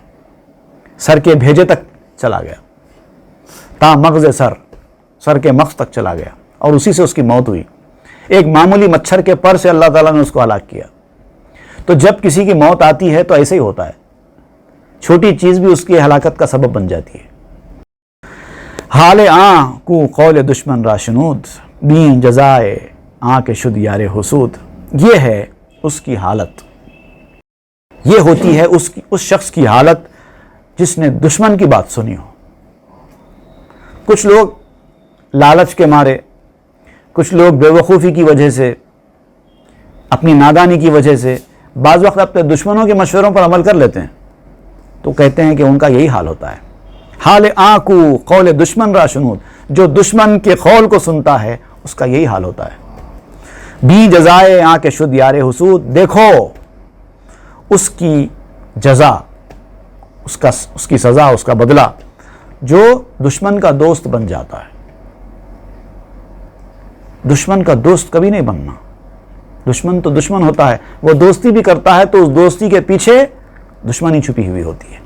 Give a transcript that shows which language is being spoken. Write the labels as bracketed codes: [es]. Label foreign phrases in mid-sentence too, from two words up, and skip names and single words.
[ur] سر کے بھیجے تک چلا گیا, [fa] تا مغز سر, [ur] سر کے مغز تک چلا گیا, اور اسی سے اس کی موت ہوئی. ایک معمولی مچھر کے پر سے اللہ تعالیٰ نے اس کو ہلاک کیا. تو جب کسی کی موت آتی ہے تو ایسے ہی ہوتا ہے, چھوٹی چیز بھی اس کی ہلاکت کا سبب بن جاتی ہے. [fa] حال آن کو قول دشمن را شنود, بین جزائے آن کے شد یار حسود. [ur] یہ ہے اس کی حالت, یہ ہوتی ہے اس شخص کی حالت جس نے دشمن کی بات سنی ہو. کچھ لوگ لالچ کے مارے, کچھ لوگ بے وقوفی کی وجہ سے, اپنی نادانی کی وجہ سے بعض وقت اپنے دشمنوں کے مشوروں پر عمل کر لیتے ہیں, تو کہتے ہیں کہ ان کا یہی حال ہوتا ہے. [fa] حال آن کو قول دشمن را شنود, [ur] جو دشمن کے قول کو سنتا ہے اس کا یہی حال ہوتا ہے. [fa] بی جزائے آن کے شد یار حسود, [ur] دیکھو اس کی جزا, اس کی سزا, اس کا بدلہ, جو دشمن کا دوست بن جاتا ہے. دشمن کا دوست کبھی نہیں بننا. دشمن تو دشمن ہوتا ہے, وہ دوستی بھی کرتا ہے تو اس دوستی کے پیچھے دشمنی چھپی ہوئی ہوتی ہے.